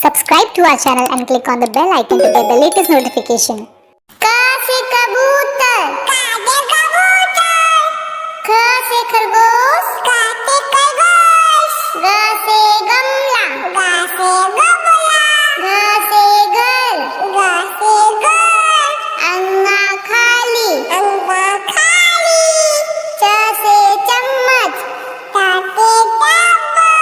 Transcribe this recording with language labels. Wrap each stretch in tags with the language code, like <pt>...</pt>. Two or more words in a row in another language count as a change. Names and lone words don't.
<en>subscribe to our channel and click on the bell icon to get the latest notification.</en> <hi>क से कबूतर, क से कबूतर, ख से खरगोश, ख से खरगोश, ग से गमला, ग से गमला, घ से घर, घ से घर, अंगा खाली, अंगा खाली, च से चम्मच, च से चम्मच,</hi>